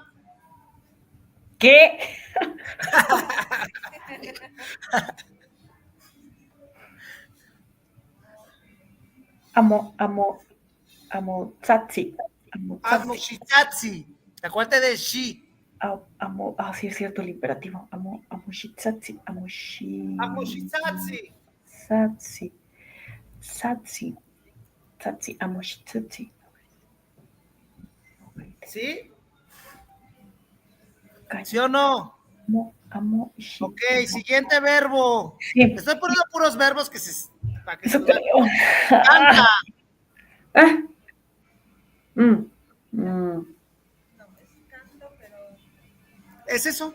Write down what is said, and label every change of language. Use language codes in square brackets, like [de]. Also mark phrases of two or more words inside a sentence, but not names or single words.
[nah] ¿Qué? Amo tzatzi. Amo shitzatzi. [es] Acuérdate de shi. Amo, sí es cierto el imperativo. [nah] Amo shitzatzi. Amo shitzatzi. Tzatzi, amo shitzatzi. [es] ¿Sí? ¿Sí o no? Amo ok, siguiente verbo. Sí. Estoy poniendo puros verbos que se... Para que eso se creo. Canta. ¿Es eso?